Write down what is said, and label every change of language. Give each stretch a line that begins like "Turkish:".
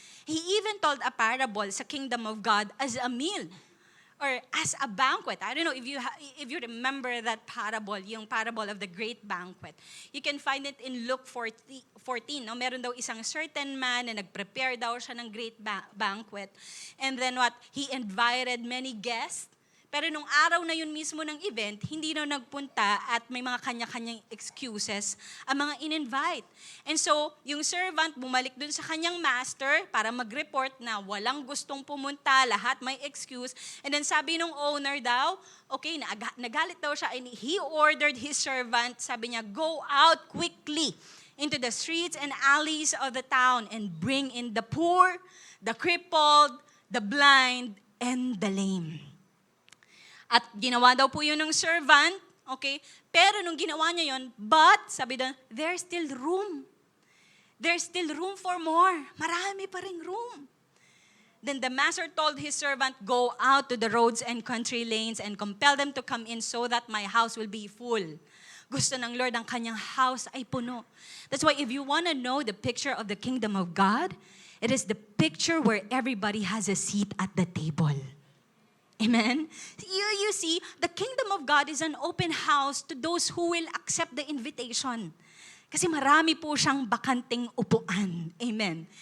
English: He even told a parable sa kingdom of God as a meal or as a banquet. I don't know if you remember that parable, yung parable of the great banquet. You can find it in Luke 14. No?
Filipino: Meron daw isang certain man na nag-prepare daw siya ng great banquet.
English: And then he invited many guests.
Filipino: Pero nung araw na yun mismo ng event, hindi na nagpunta at may mga kanya-kanyang excuses ang mga in-invite. And so, yung servant bumalik dun sa kanyang master para mag-report na walang gustong pumunta, lahat may excuse.
English: And then
Filipino: sabi nung owner daw,
English: okay,
Filipino: nagalit daw siya
English: and he ordered his servant,
Filipino: sabi niya,
English: go out quickly into the streets and alleys of the town and bring in the poor, the crippled, the blind, and the lame.
Filipino: At ginawa daw po yun ng servant, okay? Pero nung ginawa niya yun, but, sabi doon,
English: there's still room. There's still room for more.
Filipino: Marami pa ring room.
English: Then the master told his servant, go out to the roads and country lanes and compel them to come in so that my house will be full.
Filipino: Gusto ng Lord ang kanyang house ay puno.
English: That's why if you want to know the picture of the kingdom of God, it is the picture where everybody has a seat at the table. Amen? You see, the kingdom of God is an open house to those who will accept the invitation.
Filipino: Kasi marami po siyang bakanting upuan. Amen?